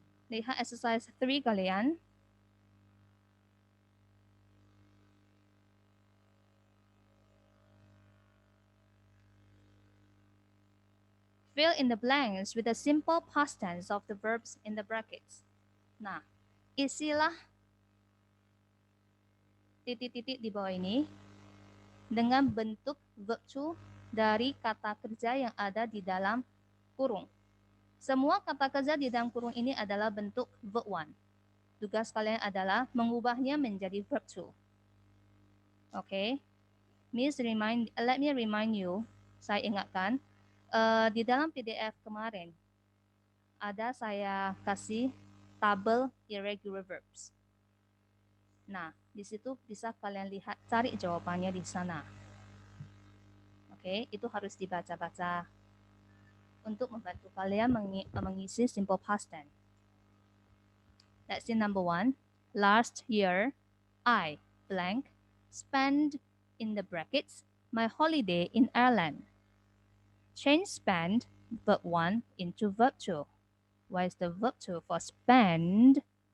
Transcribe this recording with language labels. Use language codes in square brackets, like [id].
[id] Lihat exercise 3 kalian. [en] Fill in the blanks with the simple past tense of the verbs in the brackets. [id] Nah, isilah titik-titik di bawah ini dengan bentuk verb to dari kata kerja yang ada di dalam kurung. Semua kata kerja di dalam kurung ini adalah bentuk verb 1. Tugas kalian adalah mengubahnya menjadi verb to. Oke. [en] Let me remind you, [id] saya ingatkan, di dalam PDF kemarin, ada saya kasih tabel irregular verbs. Nah, di situ bisa kalian lihat, cari jawabannya di sana. Oke, itu harus dibaca-baca untuk membantu kalian mengisi simple past tense. [en] Let's see number 1. Last year, I blank spent in the brackets my holiday in Ireland. Change spend verb 1 into verb 2. What is the verb 2 for spend?